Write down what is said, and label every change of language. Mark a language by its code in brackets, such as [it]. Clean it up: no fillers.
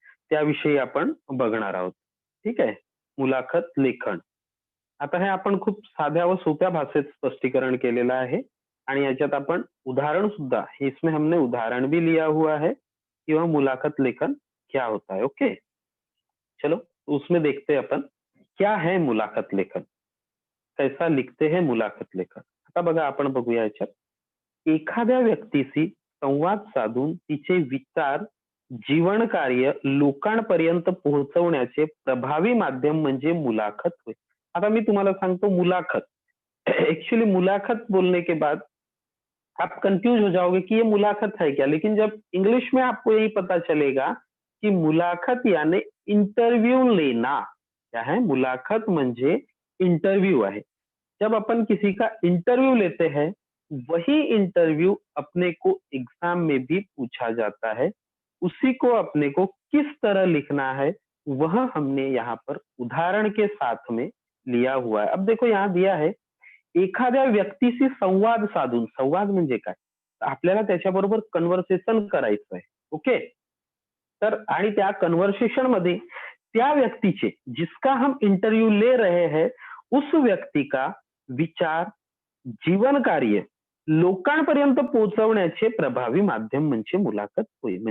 [mr] त्याविषयी आपण बघणार आहोत. ठीक आहे. मुलाखत लेखन. आता हे आपण खूप साध्या व सोप्या भाषेत स्पष्टीकरण केलेलं आहे आणि याच्यात आपण उदाहरण सुद्धा, [hi] इसमें हमने उदाहरण भी लिया हुआ है कि वह मुलाकात लेखन क्या होता है. ओके, चलो उसमें देखते हैं अपन क्या है मुलाकात लेखन, कैसा लिखते हैं मुलाकात लेखन. [mr] आता बघा, आपण बघूया याच्यात एखाद्या व्यक्तीशी संवाद साधून तिचे विचार, जीवन कार्य लोकांपर्यंत पोहोचवण्याचे प्रभावी माध्यम म्हणजे मुलाखत होय. आता मी तुम्हाला सांगतो मुलाखत. [hi] एक्चुअली मुलाखत बोलने के बाद आप कंफ्यूज हो जाओगे कि ये मुलाखत है क्या, लेकिन जब इंग्लिश में आपको यही पता चलेगा कि मुलाखत यानी इंटरव्यू लेना. क्या है? [mr] मुलाखत म्हणजे इंटरव्यू है. [hi] जब अपन किसी का इंटरव्यू लेते हैं, वही इंटरव्यू अपने को एग्जाम में भी पूछा जाता है. उसी को अपने को किस तरह लिखना है वह हमने यहाँ पर उदाहरण के साथ में लिया हुआ है. अब देखो यहाँ दिया है [mr] एखाद्या व्यक्तीशी संवाद साधून. संवाद म्हणजे काय? आपल्याला त्याच्याबरोबर कन्व्हर्सेशन करायचं आहे. ओके. तर आणि त्या कन्व्हर्सेशन मध्ये त्या व्यक्तीचे, [hi] जिसका हम इंटरव्यू ले रहे हैं, उस व्यक्ती का [mr] विचार, जीवन कार्य लोकांपर्यंत पोहोचवण्याचे प्रभावी माध्यम म्हणजे मुलाखत होय.